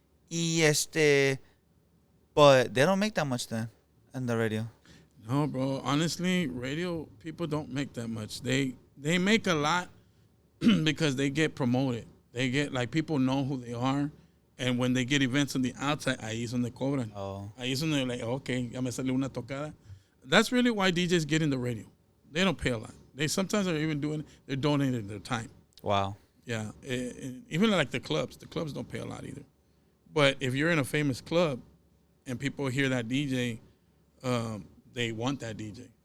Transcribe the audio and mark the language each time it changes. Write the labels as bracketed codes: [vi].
[en] Y but they don't make that much then in the radio. No, bro. Honestly, radio people don't make that much. They make a lot because they get promoted. They get, like, people know who they are. And when they get events on the outside, [es] ahí es donde cobran. [en] Oh. [es] Ahí es donde, like, okay, ya me salió una tocada. [en] That's really why DJs get in the radio. They don't pay a lot. They sometimes are even they're donating their time. Wow. Yeah. Even like the clubs don't pay a lot either. But if you're in a famous club and people hear that DJ, they want that DJ.